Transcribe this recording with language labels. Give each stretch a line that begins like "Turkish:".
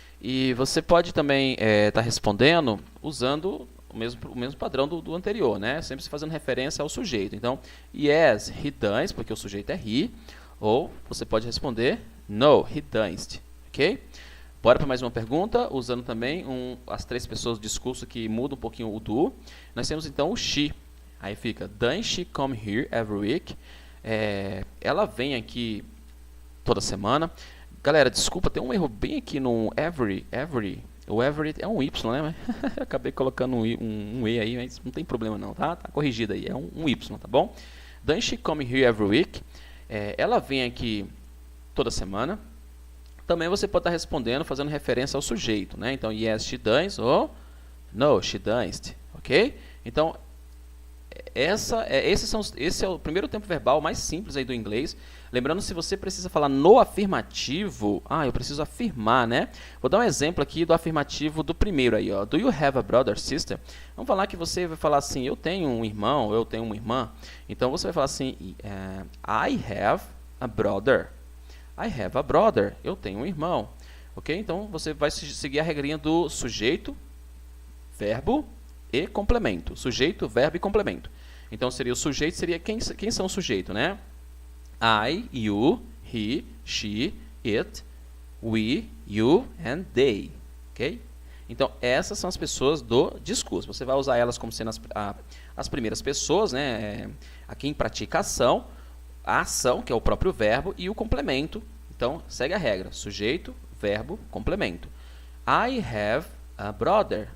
Portuguese: E você pode também estar respondendo usando o mesmo padrão do anterior, né? Sempre fazendo referência ao sujeito. Então,
English: yes, he does,
Portuguese: porque o sujeito é he. Ou você pode responder,
English: no, he doesn't,
Portuguese: ok? Bora para mais uma pergunta, usando também as três pessoas do discurso que mudam um pouquinho o do. Nós temos então o she. Aí fica,
English: does she come here every week?
Portuguese: Ela vem aqui toda semana. Galera, desculpa, tem um erro bem aqui no every. O every é um Y, né? Acabei colocando um E aí, mas não tem problema não, tá? Tá corrigido aí, é um Y, tá bom?
English: Does she come here every week?
Portuguese: Ela vem aqui toda semana. Também você pode estar respondendo, fazendo referência ao sujeito, né?
English: Então, yes, she does, ou no, she doesn't, ok?
Portuguese: Então, esse é o primeiro tempo verbal mais simples aí do inglês. Lembrando, se você precisa falar no afirmativo, eu preciso afirmar, né? Vou dar um exemplo aqui do afirmativo do primeiro aí, ó.
English: Do you have a brother, sister?
Portuguese: Vamos falar que você vai falar assim, eu tenho um irmão, eu tenho uma irmã. Então, você vai falar assim,
English: I have a brother. I have a brother.
Portuguese: Eu tenho um irmão. Ok? Então, você vai seguir a regrinha do sujeito, verbo e complemento. Sujeito, verbo e complemento. Então, seria o sujeito, seria quem são o sujeito, né?
English: I, you, he, she, it, we, you and they. Ok?
Portuguese: Então, essas são as pessoas do discurso. Você vai usar elas como sendo as primeiras pessoas, né? A quem pratica a ação, que é o próprio verbo, e o complemento. Então, segue a regra. Sujeito, verbo, complemento.
English: I have a brother.